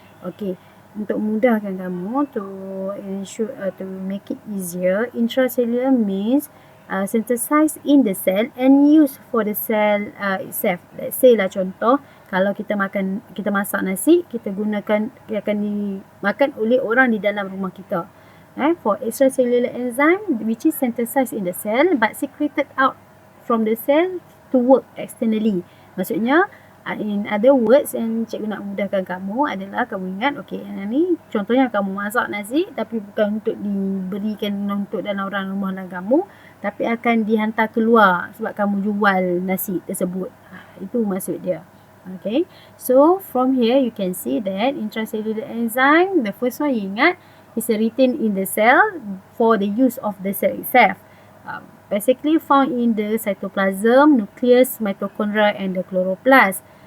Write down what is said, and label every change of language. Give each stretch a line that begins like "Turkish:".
English: Okay,
Malay: untuk mudahkan kamu
English: to ensure to make it easier, intracellular means synthesized in the cell and used for the cell itself. Let's say
Malay: lah contoh, kalau kita masak nasi, kita gunakan, dia akan dimakan oleh orang di dalam rumah kita.
English: For extracellular enzyme, which is synthesized in the cell but secreted out from the cell to work externally.
Malay: Maksudnya,
English: in other words,
Malay: yang cikgu nak mudahkan kamu adalah kamu ingat, okay, yang ni contohnya kamu masak nasi tapi bukan untuk diberikan untuk dalam orang rumah kamu, tapi akan dihantar keluar sebab kamu jual nasi tersebut. Itu maksud dia.
English: Okay, so from here you can see that intracellular enzyme, the first one you ingat, is written in the cell for the use of the cell itself. Basically found in the cytoplasm, nucleus, mitochondria and the chloroplast.